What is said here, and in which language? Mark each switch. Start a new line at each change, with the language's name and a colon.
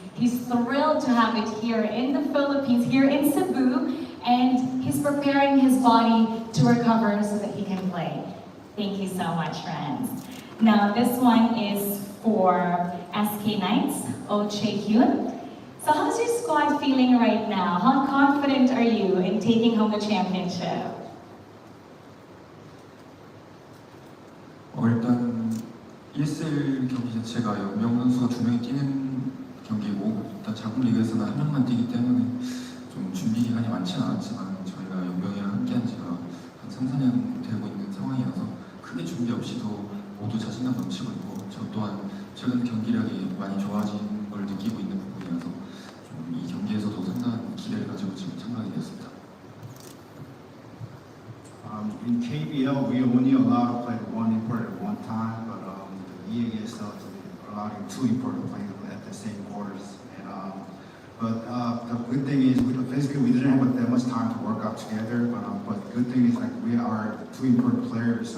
English: He's thrilled to have it here in the Philippines, here in Cebu, and he's preparing his body to recover so that he can play. Thank you so much, Renz. Now, this one is for SK Knights, Oh Chae-hyun. So how's your squad feeling right now? How confident are you in taking home the championship?
Korean: 일단 ESL 경기 자체가 연명 선수가 2명이 뛰는 경기고, 일단 자국 리그에서는 1명만 뛰기 때문에 좀 준비 기간이 많지는 않았지만 저희가 연명이랑 함께한 지가 한 3, 4년 되고 있는 상황이어서 크게 준비 없이도 모두 자신감 넘치고 있고, 저 또한 최근 경기력이 많이 좋아진 걸 느끼고 있는 부분이어서 좀 이 경기에서도 상당한 기대를 가지고 지금 참가하게 되었습니다.
English: In KBL, we only allowed to play one importer at one time, but the EASL allowing two importers playing at the same quarters. And but the good thing is, basically, we didn't have that much time to work out together. But the good thing is, like, we are two imported players.